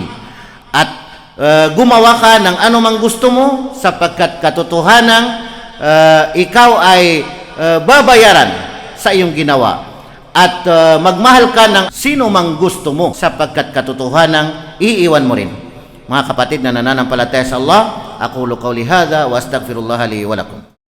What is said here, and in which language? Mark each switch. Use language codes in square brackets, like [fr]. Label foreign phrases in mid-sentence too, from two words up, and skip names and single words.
[tl] At gumawa ka ng anumang gusto mo, sapagkat katotohanang ikaw ay babayaran sa iyong ginawa. At magmahal ka ng sino mang gusto mo, sapagkat katotohanang iiwan mo rin. Mga kapatid na nananampalataya sa Allah, [ar] أقول قولي هذا وأستغفر الله لي ولكم.